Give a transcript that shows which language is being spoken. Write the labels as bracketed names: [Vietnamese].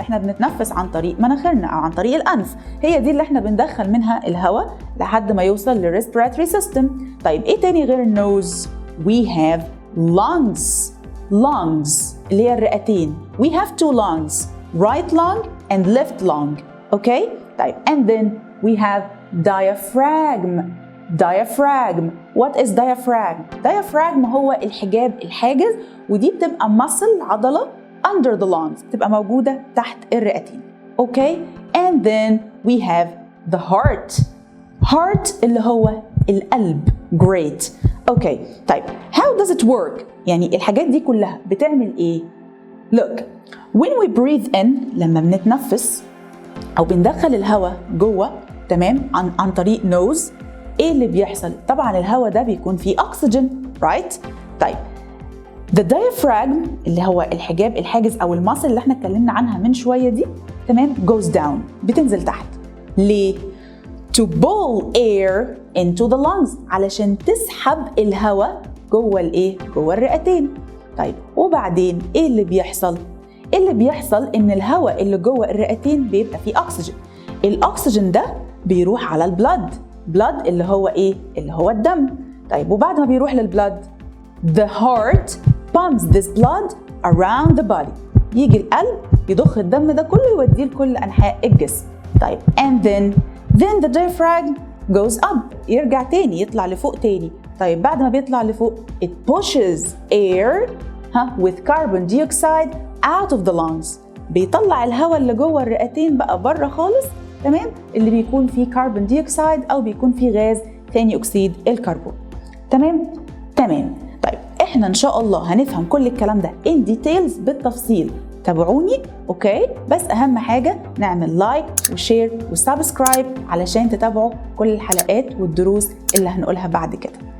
[Arabic] احنا بنتنفس عن طريق مناخيرنا أو عن طريق الأنف. هي دي اللي احنا بندخل منها الهواء لحد ما يوصل [English] respiratory system. [Arabic] طيب إيه تاني غير النوز؟ [English] We have lungs. [Arabic] Lungs اللي هي الرئتين. [English] We have two lungs, right lung and left lung. Okay? طيب, and then we have diaphragm. Diaphragm. What is diaphragm? Diaphragm [Arabic] هو الحاجز ودي بتبقى [English] muscle عضلة under the lungs. [Arabic] بتبقى موجودة تحت الرئتين. [English] Okay? And then we have the heart. [Arabic] Heart اللي هو القلب. [English] Great. Okay. طيب, how does it work? [Arabic] يعني الحاجات دي كلها بتعمل ايه؟ [English] Look, when we breathe in [Arabic] لما بنتنفس أو بندخل الهواء جوه تمام عن طريق nose ايه اللي بيحصل؟ طبعا الهواء ده بيكون فيه أكسجين right؟ طيب the diaphragm اللي هو الحاجز أو المصل اللي احنا اتكلمنا عنها من شوية دي تمام [English] goes down [Arabic] بتنزل تحت. ليه؟ [English] to pull air into the lungs [Arabic] علشان تسحب الهواء جوه الايه؟ جوه الرئتين. طيب وبعدين ايه اللي بيحصل؟ اللي بيحصل ان الهواء اللي جوه الرئتين بيبقى فيه اكسجين. الاكسجين ده بيروح على البلد. بلد اللي هو ايه؟ اللي هو الدم. طيب وبعد ما بيروح للبلد [English] the heart pumps this blood around the body. [Arabic] يجي القلب يضخ الدم ده كله يوديه لكل انحاء الجسم. [English] طيب and then the diaphragm goes up. [Arabic] يرجع تاني يطلع لفوق تاني. طيب بعد ما بيطلع لفوق [English] it pushes air with carbon dioxide out of the lungs. [Arabic] بيطلع الهواء اللي جوه الرئتين بقى بره خالص تمام اللي بيكون فيه كربون ديوكسيد او بيكون فيه غاز ثاني اكسيد الكربون. تمام. طيب احنا ان شاء الله هنفهم كل الكلام ده [English] in details [Arabic] بالتفصيل. تابعوني اوكي؟ بس اهم حاجه نعمل لايك وشير وسبسكرايب علشان تتابعوا كل الحلقات والدروس اللي هنقولها بعد كده.